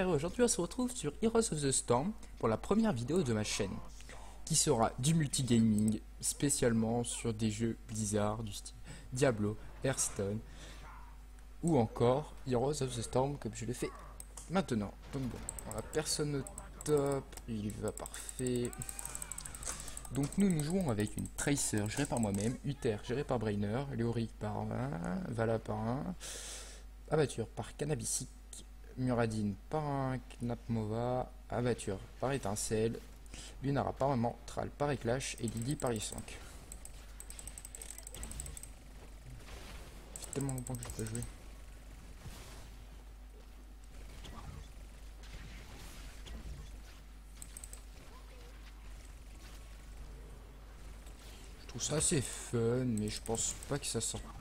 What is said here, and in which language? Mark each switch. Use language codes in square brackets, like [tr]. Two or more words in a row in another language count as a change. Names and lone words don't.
[fr] Aujourd'hui, on se retrouve sur Heroes of the Storm pour la première vidéo de ma chaîne, qui sera du multigaming, spécialement sur des jeux Blizzard du style Diablo, Hearthstone ou encore Heroes of the Storm comme je le fais maintenant. Donc bon, on a personne au top, il va parfait. Donc nous jouons avec une Tracer gérée par moi-même, Uther gérée par Brainer, Léoric par un, Vala par un, Abatture par Cannabisic, Muradin par un Knapmova, Abatture par Étincelle, Lunara par Mentral par Éclash et Lily par I5. Ça fait tellement longtemps que je peux jouer. Je trouve ça assez fun, mais je pense pas que ça sorte.